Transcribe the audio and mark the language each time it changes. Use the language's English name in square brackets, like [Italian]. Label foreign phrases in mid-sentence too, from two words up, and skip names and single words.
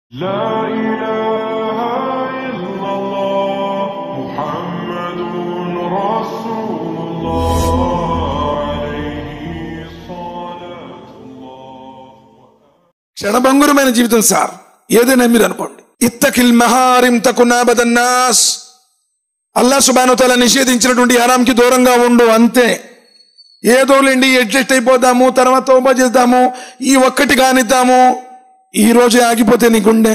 [Arabic] لا إله إلا الله محمد رسول الله عليه صلاة الله. [Telugu] క్షణభంగురమైన జీవితం సార్. ఏదైనా మీరు అనుకోండి. [Arabic] اتق المحارم تكن أعبد الناس. الله سبحانه وتعالى [Telugu] నిషేధించినటువంటి హరాంకి దూరంగా ఉండు, అంతే. ఏదోలేండి అడ్జస్ట్ అయిపోదాము, తర్వాత తౌబా చేద్దాము, ఈ ఒక్కటి కానిద్దాము, ఈ రోజు ఆగిపోతే నీకుండే.